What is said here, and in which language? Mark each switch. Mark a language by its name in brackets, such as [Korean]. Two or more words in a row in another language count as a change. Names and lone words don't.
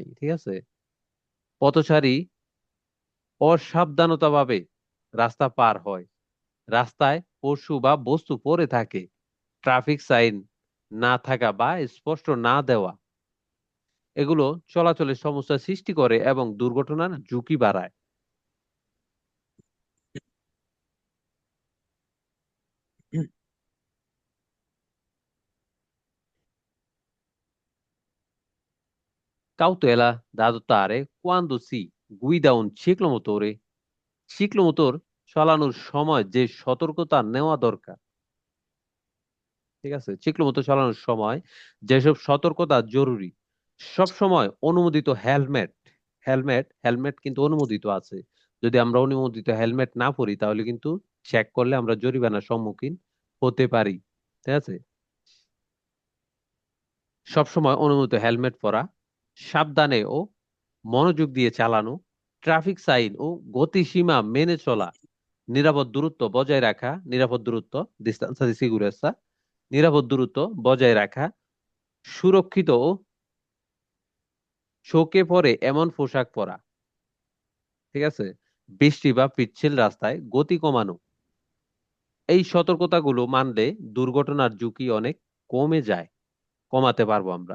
[Bangla] ঠিক আছে, পথচারী অসাবধানতাভাবে রাস্তা পার হয়, রাস্তায় পশু বা বস্তু পড়ে থাকে, ট্রাফিক সাইন না থাকা বা স্পষ্ট না দেওয়া, এগুলো চলাচলের সমস্যা সৃষ্টি করে এবং দুর্ঘটনার ঝুঁকি বাড়ায়। [Italian] Cautela da adottare quando si guida un ciclomotore, [Bangla] ciclomotor চালানোর সময় যে সতর্কতা নেওয়া দরকার। ঠিক আছে, ciclomotor চালানোর সময় যেসব সতর্কতা জরুরি, সব সময় অনুমোদিত হেলমেট, হেলমেট কিন্তু অনুমোদিত আছে। যদি আমরা অনুমোদিত হেলমেট না পরি তাহলে কিন্তু চেক করলে আমরা জরিমানার সম্মুখীন হতে পারি। ঠিক আছে, সবসময় অনুমোদিত হেলমেট পরা, সাবধানে ও মনোযোগ দিয়ে চালানো, ট্রাফিক সাইন ও গতিসীমা মেনে চলা, নিরাপদ দূরত্ব বজায় রাখা, নিরাপদ দূরত্ব [Italian] distanza di sicurezza, [Bangla] নিরাপদ দূরত্ব বজায় রাখা, সুরক্ষিত ও চোখে পড়ে এমন পোশাক পরা। ঠিক আছে, বৃষ্টি বা পিচ্ছিল রাস্তায় গতি কমানো। এই সতর্কতাগুলো মানলে দুর্ঘটনার ঝুঁকি অনেক কমে যায়, কমাতে পারবো আমরা।